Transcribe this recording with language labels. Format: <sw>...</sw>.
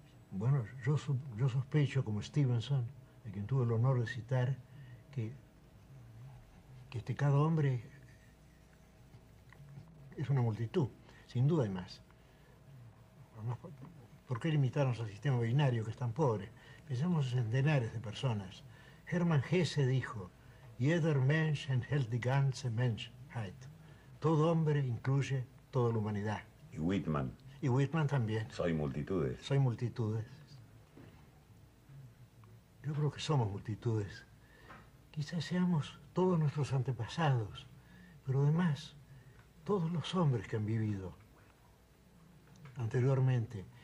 <es>Bueno, yo sospecho, como Stevenson, de quien tuve el honor de citar, que cada hombre es una multitud. Sin duda hay más. Además, ¿por qué limitarnos al sistema binario que es tan pobre? Pensemos en centenares de personas. Hermann Hesse dijo,</es> <de>jeder Mensch enthält die ganze Menschheit.</de> <es>Todo hombre incluye toda la humanidad. Y Whitman. Y Whitman también. Soy multitudes. Soy multitudes. Yo creo que somos multitudes. Quizás seamos todos nuestros antepasados, pero además todos los hombres que han vivido anteriormente.</es>